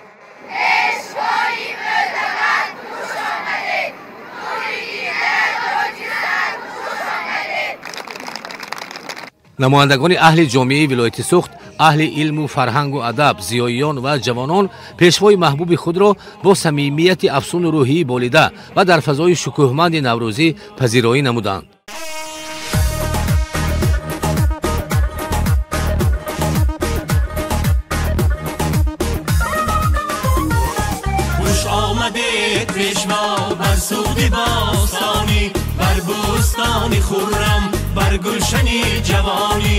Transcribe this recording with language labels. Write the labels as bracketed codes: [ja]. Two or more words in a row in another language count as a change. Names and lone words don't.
[tg] намояндагони аҳли ҷомеаи вилояти Суғд, аҳли илму фарҳангу адаб, зиёиён ва ҷавонон пешвои маҳбуби худро бо самимияти афсуну рӯҳии болида ва дар фазои шукӯҳманди наврӯзӣ пазироӣ намуданд. [fa] خوش آمدید پیشوا بر سوگ باستانی، بر بوستان خرم، بر گلشنی جوانی.